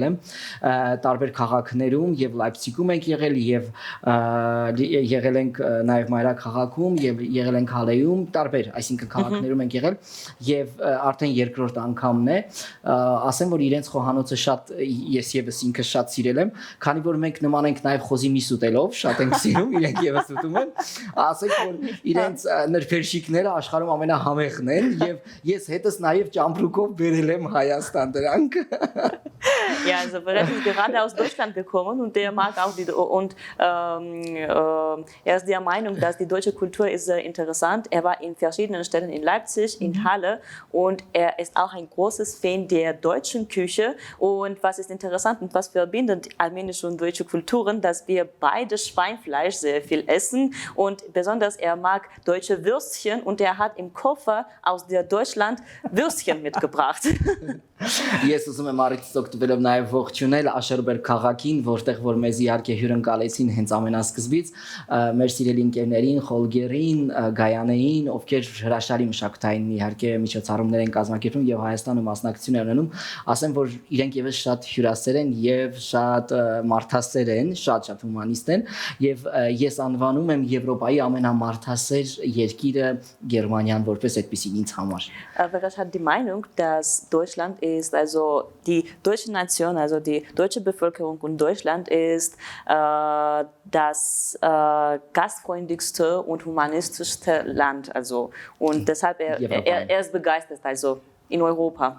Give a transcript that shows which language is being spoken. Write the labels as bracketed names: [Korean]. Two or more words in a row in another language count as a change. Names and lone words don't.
[Armenian] եմ տարբեր քաղաքներում եւ Լայպցիգում ենք եղել եւ եղել ենք նաեւ մայրաքաղաքում եւ եղել ենք Հալեյում, տարբեր, այսինքն քաղաքներում ենք եղել եւ արդեն երկրորդ անգամն է, ասեմ, որ իրենց խոհանոցը շատ ես եւս ինքս շատ սիրել եմ, քանի որ մենք նման ենք նաեւ խոզի միս ուտելով, շատ ենք սիրում, իրենք եւս ուտում են, ասեք, որ իրենց նրբերշիկները աշխարհում ամենահամեղն են եւ ես հետս նաեւ ճամպրուկով բերել եմ Հայաստան դրանք։ [German] Ja, also bereits gerade aus Deutschland gekommen und der mag auch er ist der Meinung, dass die deutsche Kultur ist sehr interessant. Er war in verschiedenen Städten in Leipzig, in Halle und er ist auch ein großes Fan der deutschen Küche. Und was ist interessant und was verbindet armenische und deutsche Kulturen, dass wir beide Schweinfleisch sehr viel essen und besonders er mag deutsche Würstchen und er hat im Koffer aus der Deutschland Würstchen mitgebracht. [Armenian] Ես ուզում եմ առիթից օգտվելով նաև ողջունել Աշերբեր քաղաքին, որտեղ որ մեզ իհարկե հյուրընկալեցին հենց ամենասկզբից, մեր սիրելի ընկերներին, Խոլգերին, Գայանեին, ովքեր հրաշալի մշակութային իհարկե միջոցառումներ են կազմակերպում եւ Հայաստանում մասնակցություն են ունենում, ասեմ, որ իրենք եւս շատ հյուրասեր են եւ շատ մարդասեր են, շատ հումանիստ են եւ ես անվանում եմ Եվրոպայի ամենամարդասեր երկիրը Գերմանիան որպես այդպեսին ինձ համար։ [German] Bereits hat die Meinung, dass Deutschland ist, also die deutsche Nation, also die deutsche Bevölkerung und Deutschland ist das gastfreundlichste und humanistischste Land, also und deshalb er ist begeistert, also in Europa.